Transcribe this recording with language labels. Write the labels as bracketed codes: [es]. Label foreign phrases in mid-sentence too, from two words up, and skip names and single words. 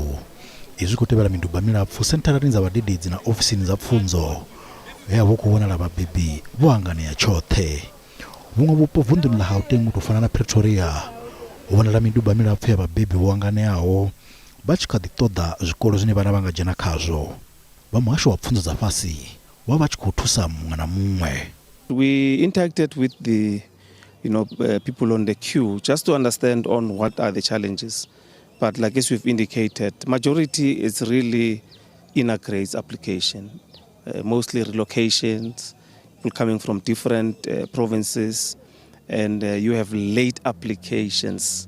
[ve] Izwi khou tevhela miduba milapfu sentharani dza vhadededzi na ofisini dza pfunzo he vho khou vhonala vhabebi vho hanganea tshoṱhe. Vhuṅwe vhupo vunḓuni la Gauteng u tou fana na Pretoria u vhonala miduba milapfu ya vhabebi vho hanganeaho vha tshi kha ḓi ṱoḓa zwikolo zwine vhana vha nga dzhena khazwo. Vha muhasho wa pfunzo dza fhasi vha tshi khou thusa muṅwe na muṅwe. [en] We interacted with the people on the queue just to understand on what are the challenges. But like as we've indicated, majority is really inner grades application, mostly relocations, people coming from different provinces, and you have late applications.